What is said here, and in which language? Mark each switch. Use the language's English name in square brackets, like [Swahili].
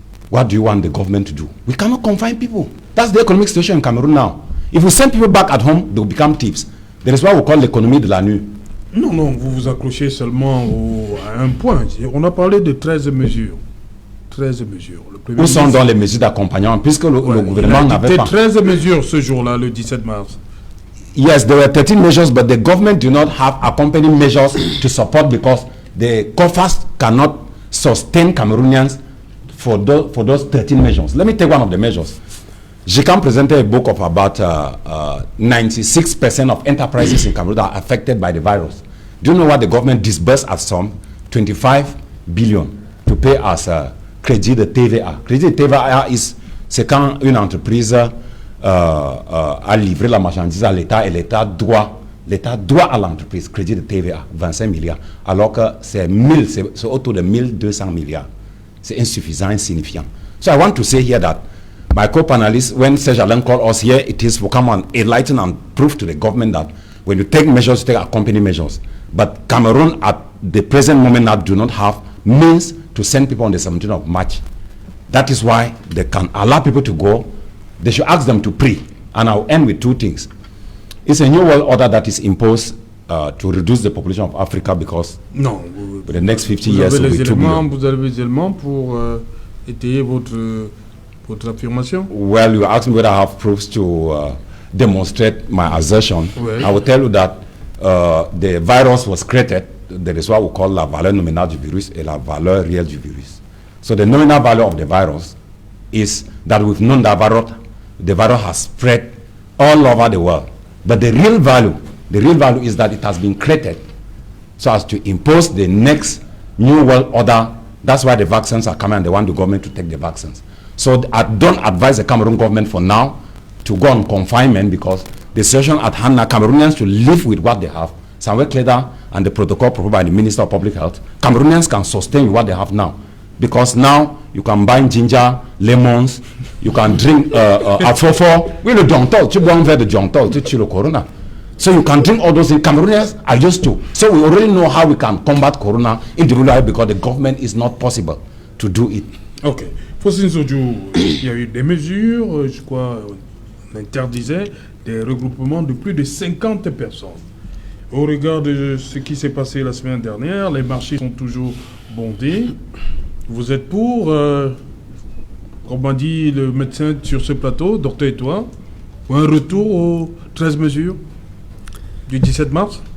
[English] What do you want the government to do? We cannot confine people. That's the economic situation in Cameroon now. If we send people back at home, they will become thieves. That is what we call [French] l'économie de la nuit. Non, vous vous accrochez seulement à un point. On a parlé de 13 mesures. 13 mesures. Où sont donc les mesures d'accompagnement, puisque le gouvernement n'avait pas... 13 mesures ce jour-là, le 17 mars. [English] Yes, there were 13 measures, but the government do not have accompanying measures to support because the coffers cannot sustain Cameroonians for those 13 measures. Let me take one of the measures. GCAM presented a book of about 96% of enterprises in Cameroon that are affected by the virus. Do you know what the government disbursed as sum? 25 billion to pay as crédit de TVA. [French] Crédit de TVA c'est quand une entreprise a livré la marchandise à l'État et l'État doit à l'entreprise crédit de TVA 25 milliards alors que c'est autour de 1200 milliards. C'est insuffisant, insignifiant. [English] So I want to say here that my co-panelists, when Serge Alain called us here, it is to come and enlighten and prove to the government that when you take measures, you take accompanying measures. But Cameroon at the present moment now do not have means to send people on the 17th of March. That is why they can allow people to go. They should ask them to pray. And I'll end with 2 things. It's a new world order that is imposed to reduce the population of Africa because for the next 50 years will be 2 billion. [French] Vous avez les éléments pour étayer votre affirmation? [English] Well, you asked me whether I have proofs to demonstrate my assertion. Well, I will tell you that the virus was created. There is what we call [French] la valeur nominale du virus et la valeur réelle du virus. [English] So the nominal value of the virus is that we've known that the virus has spread all over the world. But the real value is that it has been created so as to impose the next new world order. That's why the vaccines are coming and they want the government to take the vaccines. So I don't advise the Cameroon government for now to go on confinement because the situation at hand now, Cameroonians to live with what they have. Samuel Kleda and the protocol proposed by the Minister of Public Health, Cameroonians can sustain with what they have now. Because now you can buy ginger, lemons, you can drink afofo. [French] Oui, le Diantol, tu bois un verre de Diantol, tu tues le corona. [English] So you can drink all those things. Cameroonians are used to. So we already know how we can combat corona in the rural area because the government is not possible to do it. Ok. [French] Faustin Sodjo, il y a eu des mesures, je crois, on interdisait des regroupements de plus de 50 personnes. Au regard de ce qui s'est passé la semaine dernière, les marchés sont toujours bondés. Vous êtes pour, comme m'a dit le médecin sur ce plateau, Docteur Etoile, un retour aux 13 mesures du 17 mars?